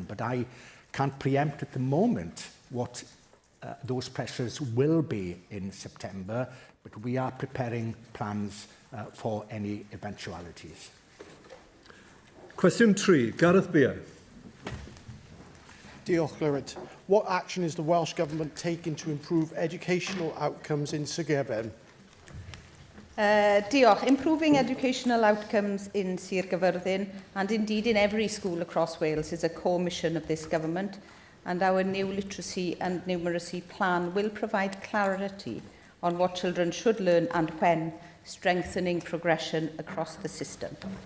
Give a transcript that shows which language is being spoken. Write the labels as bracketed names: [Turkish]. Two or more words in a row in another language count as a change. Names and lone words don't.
[English] But I can't preempt at the moment what those pressures will be in September, but we are preparing plans for any eventualities. Question 3, Gareth Beer. [Welsh] Diolch, Llywydd. [English] What action is the Welsh Government taking to improve educational outcomes in gyfer? Diolch. Improving educational outcomes in Sir Gyfyrddin and indeed in every school across Wales is a core mission of this government, and our new literacy and numeracy plan will provide clarity on what children should learn and when, strengthening progression across the system.